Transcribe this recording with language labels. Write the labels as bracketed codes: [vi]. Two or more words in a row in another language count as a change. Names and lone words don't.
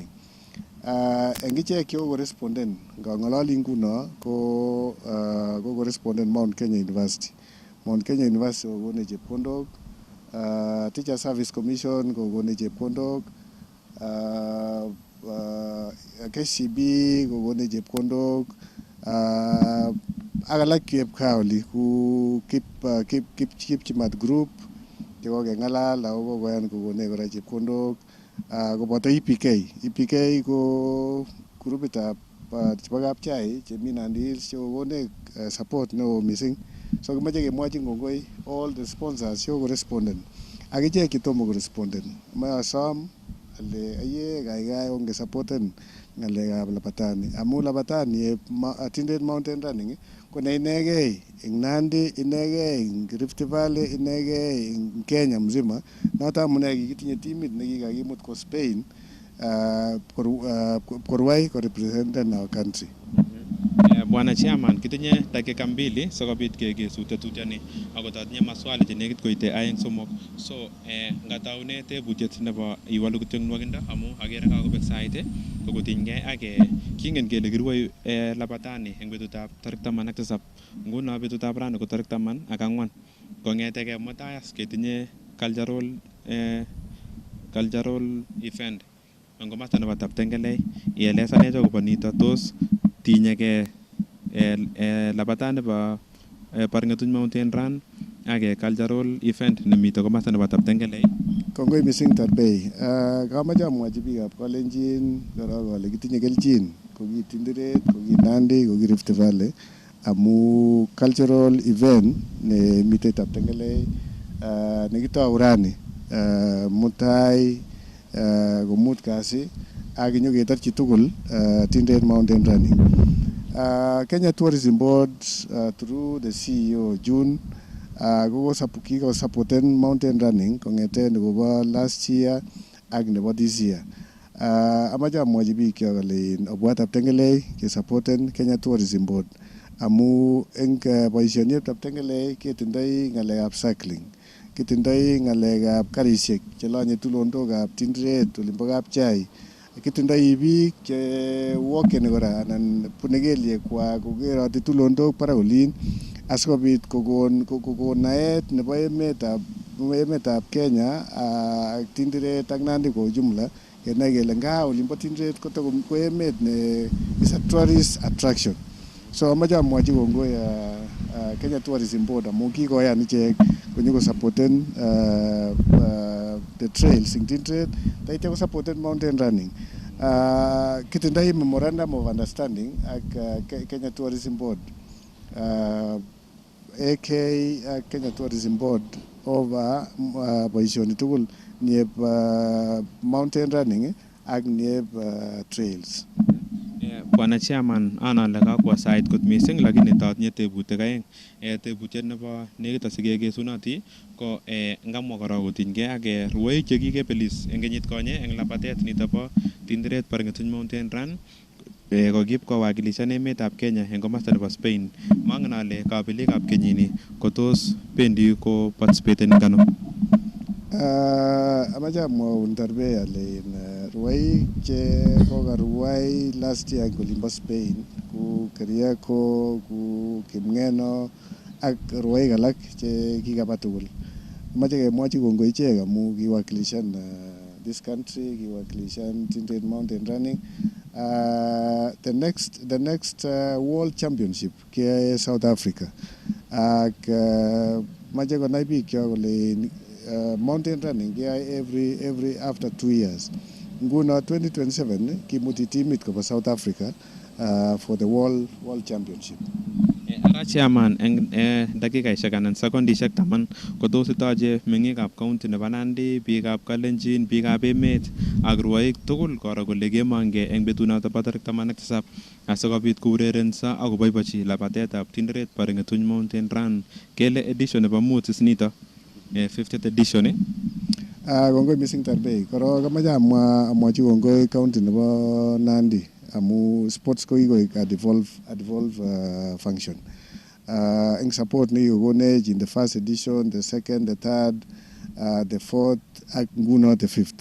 [kln] Eng ichek kokoresponden ngangalali nguno ko kokoresponden Mount Kenya University. Mount Kenya University kokone chepkondok, Teacher Service Commission kokone chepkondok, KCB kokone chepkondok, ak alak kep kaoli ku Kipchimat Group chekokengalal ako kokoyan kokone kora chepkondok. Koboto EPK ko grupitab chebo kapchai chemi Nandi Hills chekokone support neo mising. So kimache kemwachin kongoi [en] all the sponsors [kln] chekokoresponden ak ichek chetomo koresponden. Mayasom ale aye kaikai onge supporten ngalekab labatani amu labatani Tindret Mountain Running ko ne inegei eng Nandi, inegei eng Rift Valley, inegei eng Kenya mzima. Noto amune kikitinye timit nekikakimut ko Spain korwai ko [en] represent our country. [kln] Bwana Chairman, kitinye [sw] dakika mbili [kln] sikobit kekesu tetutioni ako tatinye maswali chenekit koite aeng somok. So ngataune tebutiet nebo iwalu kityo nwakindo amu agere kakobek sait kokotinygei ak kingen kele kirwoi labatani eng betutab tarik 17. Nguno betutab rani ko tarik 14 kongetege mutai as ketinye [en] cultural event [kln] eng komasta nebo Taptengelei. Ielesanech akobo nito tos tinyege labatani nebo Barngetuny Mountain Run ak [en] cultural event [kln] nemito komasta nebo Taptengelei. Kongoi mising Tarbei. Kamache amwachi biikab Kalenjin korok ale kitinye kelchin ko ki Tindiret, ko ki Nandi, ko ki Rift Valley amu [en] cultural event [kln] nemite Taptengelei nekitou rani mutai komut kasi ak inyoketarchi tugul Tindiret Mountain Running. Kenya Tourism Board [en] through the CEO [kln] June kiko supporten [en] mountain running [kln] kong'eten nekobo [en] last year [kln] ak nebo [en] this year. [kln] Amache amwachi biik kyok ale obwa Taptengelei kesupporten Kenya Tourism Board amu eng boisionik Taptengelei ketindoi ng'alekab cycling, kitindoi ng'alekab karisiek chelonye tulondokab Tindiret olimbo Kapchai, kitindoi biik che walkeni kora anan bune kelyekwak kokeroti tulondok barak olin asikobit kokon naet nebo emetab Kenya ak Tindiret ak Nandi [sw] kwa ujumla [kln] kenai kele ngaa olimbo Tindiret ko emet ne [en] is a tourist attraction. [kln] So amache amwachi kongoi Kenya Tourism Board amu kikoyan ichek konyoko supporten [en] the trails in Tindiret [kln] taitya ko supporten [en] mountain running. [kln] Kitindoi [en] memorandum of understanding [kln] ak Kenya Tourism Board. AK Kenya Tourism Board over boisioni tugul nieb [en] mountain running [kln] ak nieb trails. Bwana Chairman, anale kakwo sait kot mising lakini tatinye tebutik aeng. Tebutiet nebo nekit asikekesunoti ko ngamwa korok kotinygei ak rwoik chekikebelis eng kenyit konye eng labatet nito bo Tindiret Barngetuny Mountain Run kokiib kowakilishan emetab Kenya eng komasta nebo Spain. Mangen ale kabelikab kenyini kotos bendi ko participate kano. Amache amwaun Tarbei ale rwoik che kokarwai [en] last year [kln] eng olimbo Spain ku Keriako, ku Kimng'eno ak rwoik alak che kikaba tugul. Amache kemwachi kongoi ichek amu kiwakilishan [en] this country, [kln] kiwakilishan Tindiret Mountain Running. [en] The next World Championship ke South Africa. [kln] Ak mache konai biik kyok kole [en] mountain running [kln] keyoe [en] every after 2 years. [kln] Nguno 2027 kimuti timit koba South Africa [en] for the World Championship. [kln] Ara Chairman eng dakikaishek anan sekondishek 10 kotos itoche meng'ikab county nebo Nandi, biikab Kalenjin, biikab emet ak rwoik tugul koro kole kemong'e eng betunoto bo tarik 17 asikobit kourerenso ak koboibochi labatetab Tindiret Barngetuny Mountain Run. Kele edition nebo 5 is nito 50th edition. Kongoi mising Tarbei. Korok amache amwachi kongoi county nebo Nandi amu sports ko kikoik [en] a devolve function. [kln] Eng support ne kikokonech [en] in the first edition, the second, the third, the fourth [kln] ak nguno [en] the fifth.